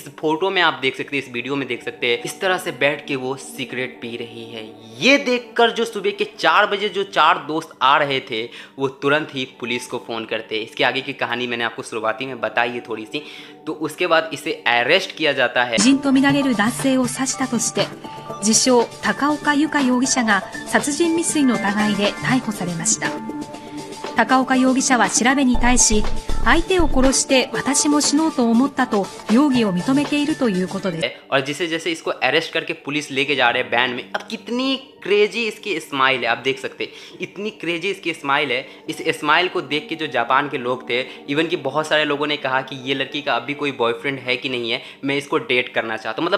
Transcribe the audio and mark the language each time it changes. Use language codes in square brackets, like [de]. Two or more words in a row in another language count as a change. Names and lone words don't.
[hi] इस फोटो में आप देख सकते हैं, इस वीडियो में देख सकते हैं, इस तरह से बैठ के वो सिगरेट पी रही है। ये देखकर जो सुबह के 4 बजे जो 4 दोस्त आ रहे थे वो तुरंत ही पुलिस को फ़ोन करते। इसके आगे की कहानी मैंने आपको शुरुआती में बताई है थोड़ी सी। तो उसके बाद इसे अरेस्ट किया जाता है। [ja] 知人とみられる男性を刺したとして自称高岡由香容疑者が殺人未遂の疑いで逮捕されました。高岡容疑者は調べに対し、相手を殺して私も死のうと思ったと容疑を認めているということです。 [hi] और जैसे जैसे इसको अरेस्ट करके पुलिस लेके जा रहे हैं बैन में, अब कितनी क्रेजी इसकी स्माइल है, आप देख सकते हैं इतनी क्रेजी इसकी स्माइल है। इस स्माइल को देख के जो जापान के लोग थे, इवन कि बहुत सारे लोगों ने कहा कि ये लड़की का अभी कोई बॉयफ्रेंड है कि नहीं है, मैं इसको डेट करना चाहता हूँ।